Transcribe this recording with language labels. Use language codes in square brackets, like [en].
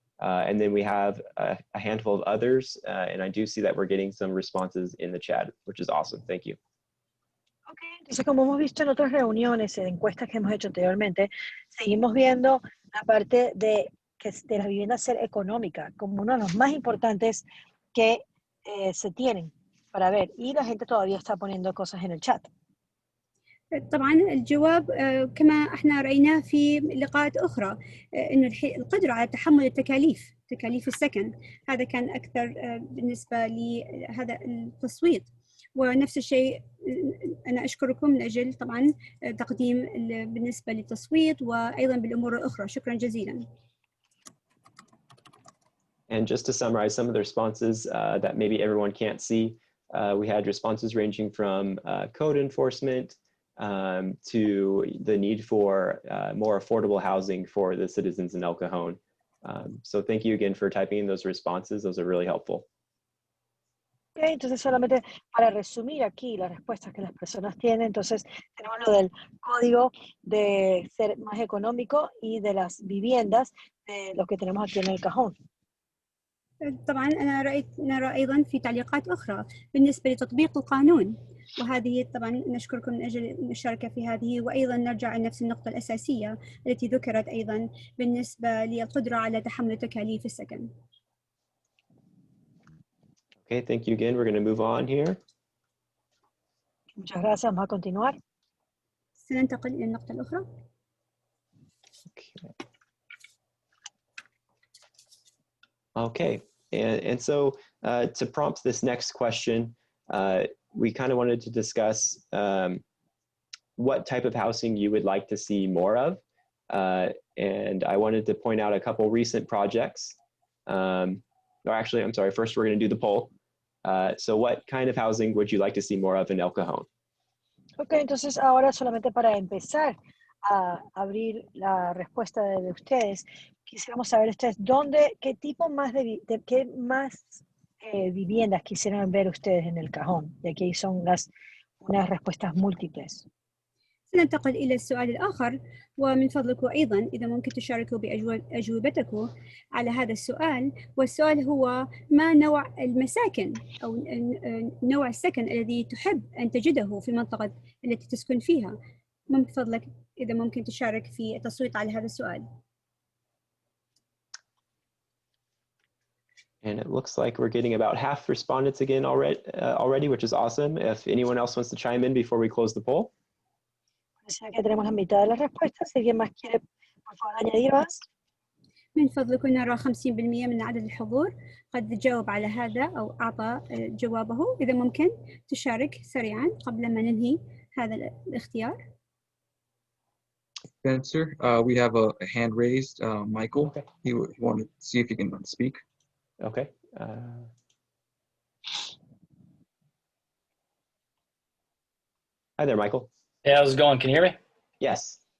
[en] And then we have a handful of others, and I do see that we're getting some responses in the chat, which is awesome. Thank you. [es] Okay, entonces como hemos visto en otras reuniones, en encuestas que hemos hecho anteriormente, seguimos viendo la parte de la vivienda ser económica como uno de los más importantes que se tienen para ver, y la gente todavía está poniendo cosas en el chat. [ar] طبعا الجواب كما احنا رأينا في لقاءات أخرى إنه القدرة على تحمل تكاليف السكن هذا كان أكثر بالنسبة لهذا التصويت. ونفس الشيء أنا أشكركم من أجل طبعا تقديم بالنسبة للتصويت وأيضا بالأمور الأخرى. شكرا جزيلا. [en] And just to summarize some of the responses that maybe everyone can't see, we had responses ranging from code enforcement to the need for more affordable housing for the citizens in El Cajon. So thank you again for typing in those responses. Those are really helpful. [es] Ok, entonces solamente para resumir aquí las respuestas que las personas tienen, entonces tenemos lo del código de ser más económico y de las viviendas de los que tenemos aquí en el cajón. [ar] طبعا أنا نرى أيضا في تعليقات أخرى بالنسبة لتطبيق القانون، وهذه طبعا نشكركم من أجل المشاركة في هذه، وأيضا نرجع لنفس النقطة الأساسية التي ذكرت أيضا بالنسبة للقدرة على تحمل تكاليف السكن. [en] Okay, thank you again. We're going to move on here. [es] Muchas gracias. Vamos a continuar. [ar] سننتقل إلى النقطة الأخرى. [en] Okay, and so to prompt this next question, we kind of wanted to discuss what type of housing you would like to see more of. And I wanted to point out a couple recent projects. Or actually, I'm sorry, first we're going to do the poll. So what kind of housing would you like to see more of in El Cajon? [es] Ok, entonces ahora solamente para empezar a abrir la respuesta de ustedes, quisiéramos saber ustedes qué tipo más qué más viviendas quisieran ver ustedes en el cajón. Y aquí son unas respuestas múltiples. [ar] سننتقل إلى السؤال الآخر، ومن فضلكم أيضا إذا ممكن تشاركوا بأجوبتكم على هذا السؤال، والسؤال هو ما نوع المساكن أو نوع السكن الذي تحب أن تجده في المنطقة التي تسكن فيها. من فضلك إذا ممكن تشارك في التصويت على هذا السؤال. [en] And it looks like we're getting about half respondents again already, which is awesome. If anyone else wants to chime in before we close the poll. [es] Que tenemos la mitad de las respuestas. Si alguien más quiere, por favor, añadir más. [ar] من فضلكم نرى 50% من عدد الحضور قد جاوب على هذا أو أعطى جوابه. إذا ممكن تشارك سريعا قبل ما ننهي هذا الاختيار. [en] Spencer, we have a hand raised. Michael, Okay. he wanted to see if he can speak. Okay. Hi there, Michael. Hey, how's it going? Can you hear me? Yes.